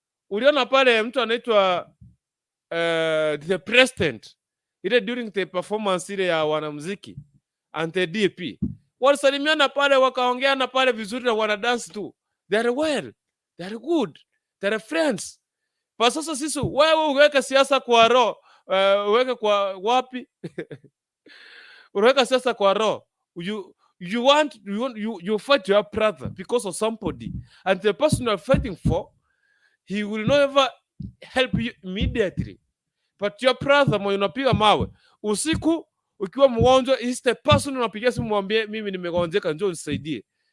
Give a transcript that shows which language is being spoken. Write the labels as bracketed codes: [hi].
[sw] Uliona pale mtu anaitwa [en] the president [sw] ile [en] during the performance [sw] ile ya wanamuziki [en] and the DP [sw] walisalimiana pale, wakaongeana pale vizuri na wana dance tu. [en] They are well, they are good, they are friends. [sw] Kwa sasa sisi wewe uweka siasa kwa roho, uweke kwa wapi? Unaweka siasa kwa roho. [en] You fight your brother because of somebody, and the person you are fighting for, he will never help you immediately. But your brother [sw] mwenye unapiga mawe usiku ukiwa mgonjwa, [en] is the person [sw] unapigia simu mwambie mimi nimegonjeka njoo nisaidie.